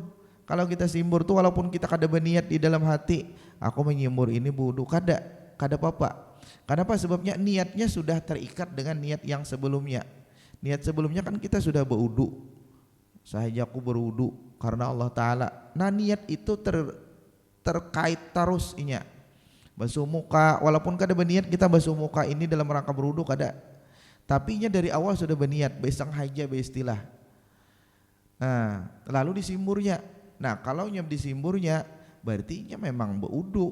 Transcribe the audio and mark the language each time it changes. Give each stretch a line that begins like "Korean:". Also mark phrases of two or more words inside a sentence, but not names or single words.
Banjar: Kalau kita simbur tuh walaupun kita kada berniat di dalam hati, aku menyimbur ini wudu, kada apa-apa.
Indonesian: Kenapa? Sebabnya niatnya sudah terikat dengan niat yang sebelumnya. Niat sebelumnya kan kita sudah berwudu. Sahaja aku berwudu karena Allah Ta'ala.
Banjar: Nah niat itu terkait terus inya. Basuh muka, walaupun kada berniat kita basuh muka ini dalam rangka berwudu kada. Tapi inya dari awal sudah berniat, bersengaja beristilah. Nah, lalu disimburnya. Nah, kalau nyam disimburnya berarti inya memang berwudu.